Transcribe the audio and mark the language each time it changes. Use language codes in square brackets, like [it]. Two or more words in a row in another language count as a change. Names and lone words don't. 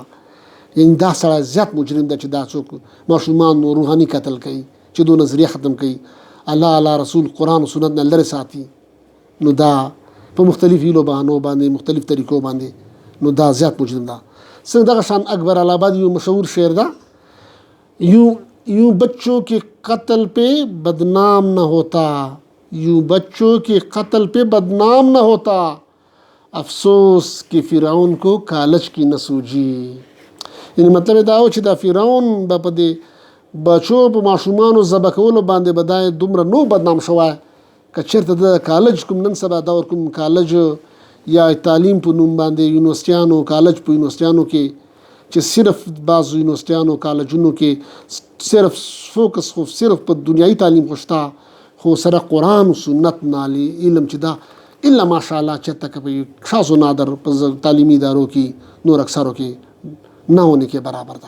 [ps] یعنی دا سړی زیات مجرم ده چې دا څوک ماشومان روحاني قتل کوي، چې دو نظریه ختم کوي، الله رسول قرآن و سنت نه لرې ساتي. نو دا په مختلف هیلو بهانو باندې، مختلف طریقو باندې، نو دا زیات مجرم ده. څنګه دغه شان اکبر آبادی یو مشهور شعر ده، [ur] یوں بچوں کے قتل پہ بدنام نہ ہوتا، یوں بچوں کے قتل پہ بدنام نہ ہوتا، افسوس کہ فرعون کو کالج کی نہ سوجی. [ps] یعنی مطلب دا و چې دا فرعون به په دې بچو په ماشومانو ذبح کولو باندې به دا دومره نو بدنام شوی که چېرته د کالج کوم نن سبا دور کوم کالج یا تعلیم په نوم باندې یونیورسټیانو، کالج په یونیورسټیانو کې چې صرف بعضو یونیورسټیانو کالجونو کې صرف فوکس خو صرف په دنیایي تعلیم خو شته، خو سره قرآن و سنت نالي علم چې دا الا ماشاءالله چېرته که په خاصو نادر په تعلیمي ادارو کې نور اکثرو کې نه ونه کې برابر ده.